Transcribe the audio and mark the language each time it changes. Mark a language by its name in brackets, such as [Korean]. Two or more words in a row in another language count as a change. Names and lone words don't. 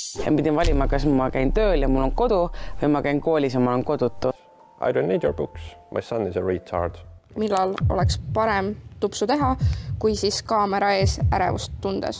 [Estonian] ja pidin valima, kas ma käin tööl ja mul on kodu või ma käin koolis ja ma olen kodutu. [English] I don't need your books. My son is a retard. [Estonian] Millal oleks parem tupsu teha, kui siis kaamera ees ärevust tundes.